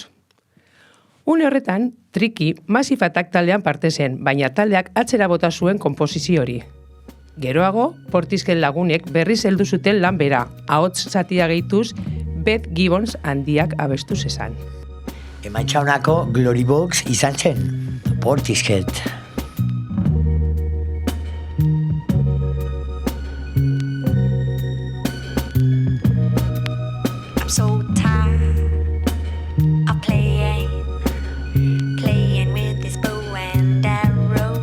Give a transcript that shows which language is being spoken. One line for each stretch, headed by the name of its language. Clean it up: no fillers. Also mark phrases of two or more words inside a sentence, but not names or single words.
Basque: Une horretan, Triki Massive Attack taldean parte zen, baina taldeak atzera bota zuen konposizio hori. Geroago, Portisken lagunek berriz heldu zuten lan bera, ahots zatia gehituz, Beth Gibbons handiak abestu zezan. Emaitza honako Glory Box izan zen, Portishead.
English: I'm so tired of playing with this bow and arrow.